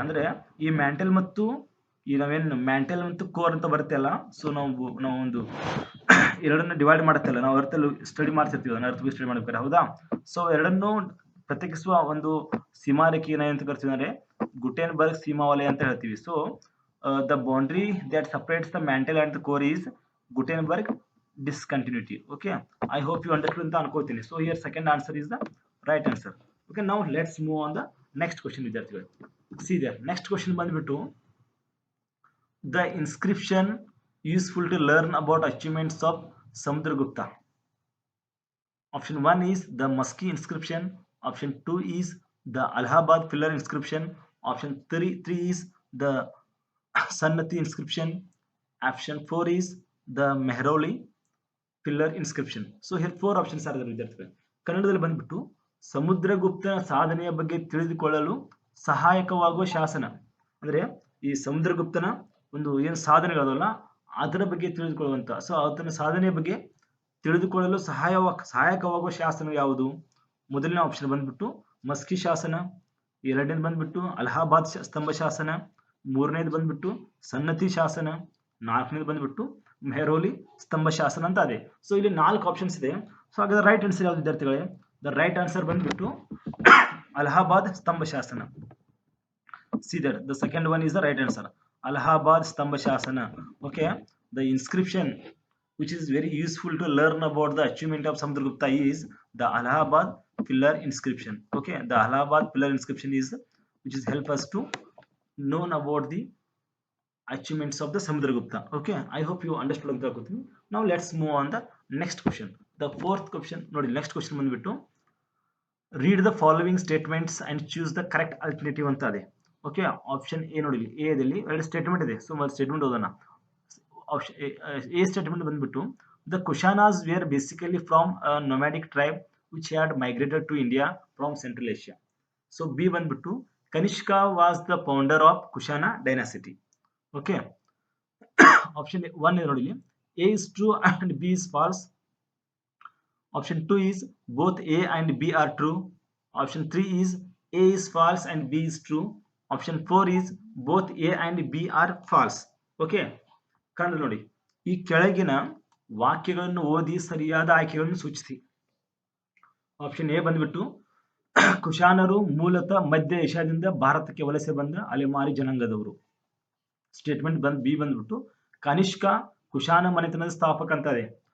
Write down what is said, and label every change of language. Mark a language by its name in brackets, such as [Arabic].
[Kannada] ಅಂದ್ರೆ ಈ ಮ್ಯಾಂಟಲ್ ಮತ್ತು ಈ ನಾವೇನು ಮ್ಯಾಂಟಲ್ ಮತ್ತು ಕೋರ್ ಅಂತ ಬರುತ್ತೆ ಅಲ್ಲ, ಸೊ ನಾವು ಒಂದು ಎರಡನ್ನ ಡಿವೈಡ್ ಮಾಡುತ್ತಲ್ಲ, ನಾವು ಅರ್ಥ ಸ್ಟಡಿ ಮಾಡ್ತಿರ್ತೀವಿ, ಅದನ್ನ ಅರ್ಥ ಸ್ಟಡಿ ಮಾಡ್ಬೇಕಾರೆ, ಹೌದಾ? ಸೊ ಎರಡನ್ನು ಪ್ರತ್ಯೇಕಿಸುವ ಒಂದು ಸೀಮಾರೇಖೆ ಏನಂತ ಕರಿತೀವಿ ಅಂದ್ರೆ ಗುಟೆನ್ಬರ್ಗ್ ಸೀಮಾವಲಯ ಅಂತ ಹೇಳ್ತೀವಿ. [English] So the boundary that separates the mantle and the core is Gutenberg discontinuity. Okay, I hope you understood [Kannada] ಅಂತ ಅನ್ಕೋತೀನಿ. [English] So here second answer is the right answer. Okay, now let's move on the next question ವಿದ್ಯಾರ್ಥಿಗಳು. See there, next question ಬಂದ್ಬಿಟ್ಟು the inscription useful to learn about achievements of Samudragupta. Option 1 is the Musky inscription. Option 2 is the Allahabad pillar inscription. Option 3 is the Sannati inscription. Option 4 is the Mehrauli pillar inscription. So here 4 options are ವಿದ್ಯಾರ್ಥಿಗಳು. [Kannada] ಕನ್ನಡದಲ್ಲಿ ಬಂದ್ಬಿಟ್ಟು ಸಮುದ್ರಗುಪ್ತನ ಸಾಧನೆಯ ಬಗ್ಗೆ ತಿಳಿದುಕೊಳ್ಳಲು ಸಹಾಯಕವಾಗುವ ಶಾಸನ. ಅಂದ್ರೆ ಈ ಸಮುದ್ರಗುಪ್ತನ ಒಂದು ಏನು ಸಾಧನೆಗಳಲ್ಲ ಅದರ ಬಗ್ಗೆ ತಿಳಿದುಕೊಳ್ಳುವಂತ, ಸೊ ಆತನ ಸಾಧನೆಯ ಬಗ್ಗೆ ತಿಳಿದುಕೊಳ್ಳಲು ಸಹಾಯಕವಾಗುವ ಶಾಸನ ಯಾವುದು? ಮೊದಲನೇ ಆಪ್ಷನ್ ಬಂದ್ಬಿಟ್ಟು ಮಸ್ಕಿ ಶಾಸನ, ಎರಡನೇದು ಬಂದ್ಬಿಟ್ಟು ಅಲಹಾಬಾದ್ ಸ್ತಂಭ ಶಾಸನ, ಮೂರನೇದು ಬಂದ್ಬಿಟ್ಟು ಸನ್ನತಿ ಶಾಸನ, ನಾಲ್ಕನೇದು ಬಂದ್ಬಿಟ್ಟು ಮೆಹರೌಲಿ ಸ್ತಂಭ ಶಾಸನ ಅಂತ ಇದೆ. ಸೊ ಇಲ್ಲಿ 4 ಆಪ್ಷನ್ಸ್ ಇದೆ. ಸೊ ಹಾಗಾದ್ರೆ ರೈಟ್ ಆನ್ಸರ್ ಯಾವ್ದು ವಿದ್ಯಾರ್ಥಿಗಳೇ? [English] the right answer [Kannada] ಬಂದ್ಬಿಟ್ಟು ಅಲಹಾಬಾದ್ ಸ್ತಂಭ ಶಾಸನ. [English] See that the second one is the right answer. Allahabad Stambha Shasana. Okay, the inscription which is very useful to learn about the achievement of Samudragupta is the Allahabad pillar inscription. Okay, the Allahabad pillar inscription is which is help us to known about the achievements of the Samudragupta. Okay, I hope you understood [Kannada] anta ankotini. [English] Now let's move on the next question. The fourth question nodi, next question ಬಂದ್ಬಿಟ್ಟು read the following statements and choose the correct alternative [Kannada] ಅಂತ ಇದೆ. Okay, option A ನೋಡಿ, A ದಲ್ಲಿ ಎರಡು statement ಇದೆ. So ಒಂದು statement ಓದೋಣ. [English] Option A statement ಬಂದ್ಬಿಟ್ಟು the Kushanas were basically from nomadic tribe which had migrated to India from central Asia. So B ಬಂದ್ಬಿಟ್ಟು Kanishka was the founder of Kushana dynasty. Okay, option 1 ನೋಡಿ, A is true and B is false. Option 2 is both A and B are true. Option 3 is A is false and B is true. Option 4 is both A and B are false. [Kannada] Okay, ಕಂಡು ನೋಡಿ, ಈ ಕೆಳಗಿನ ವಾಕ್ಯಗಳನ್ನು ಓದಿ ಸರಿಯಾದ ಆಯ್ಕೆಗಳನ್ನು ಸೂಚಿಸಿ. Option A ಬಂದ್ಬಿಟ್ಟು ಕುಶಾನರು ಮೂಲತಃ ಮಧ್ಯ ಏಷ್ಯಾದಿಂದ ಭಾರತಕ್ಕೆ ವಲಸೆ ಬಂದ ಅಲೆಮಾರಿ ಜನಾಂಗದವರು. ಸ್ಟೇಟ್ಮೆಂಟ್ ಬಿ ಬಂದ್ಬಿಟ್ಟು ಕನಿಷ್ಕ ಕುಶಾನ ಮನೆತನದ ಸ್ಥಾಪಕ ಅಂತ ಇದೆ.